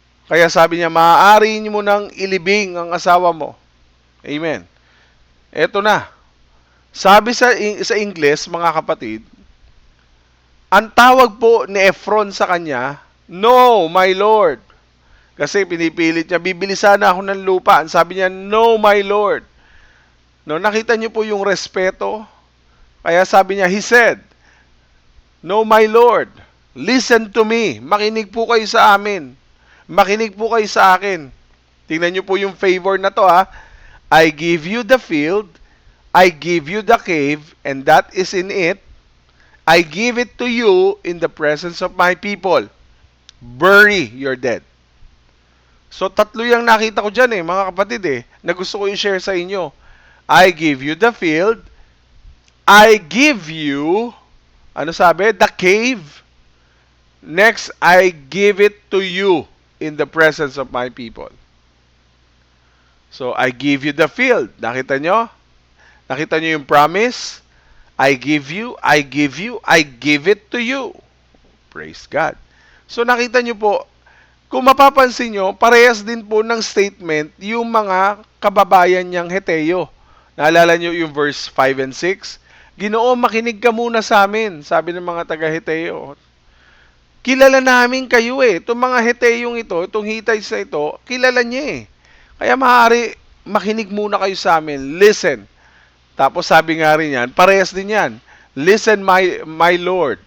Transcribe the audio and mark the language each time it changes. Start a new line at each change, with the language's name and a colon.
Filipino: Kaya sabi niya, maaari mo nang ilibing ang asawa mo. Amen. Eto na. Sabi sa Ingles, mga kapatid, ang tawag po ni Efron sa kanya,
English: "No, my Lord."
Filipino: Kasi pinipilit niya, bibili sana ako ng lupa. Ang sabi niya,
English: "No, my Lord."
Filipino: No, nakita niyo po yung respeto. Kaya sabi niya,
English: he said, "No, my Lord, listen to me.
Filipino: Makinig po kayo sa amin. Makinig po kayo sa akin." Tingnan niyo po yung favor na to, ha.
English: I give you the field, I give you the cave, and that is in it. I give it to you in the presence of my people. Bury your dead.
Filipino: So, tatlo yung nakita ko dyan, mga kapatid, na gusto ko i-share sa inyo.
English: I give you the field, I give you,
Filipino: ano sabi?
English: The cave. Next, I give it to you in the presence of my people. So, I give you the field.
Filipino: Nakita nyo? Nakita nyo yung promise?
English: I give you, I give you, I give it to you. Praise God.
Filipino: So, nakita nyo po, kung mapapansin nyo, parehas din po ng statement yung mga kababayan niyang Heteo. Naalala nyo yung verse 5 and 6? Ginoo, makinig ka muna sa amin, sabi ng mga taga-Heteo. Kilala namin kayo Itong mga Heteong ito, itong Hittites na ito, kilala niya Kaya maaari makinig muna kayo sa amin.
English: Listen.
Filipino: Tapos sabi nga rin yan, parehas din yan.
English: Listen, my Lord.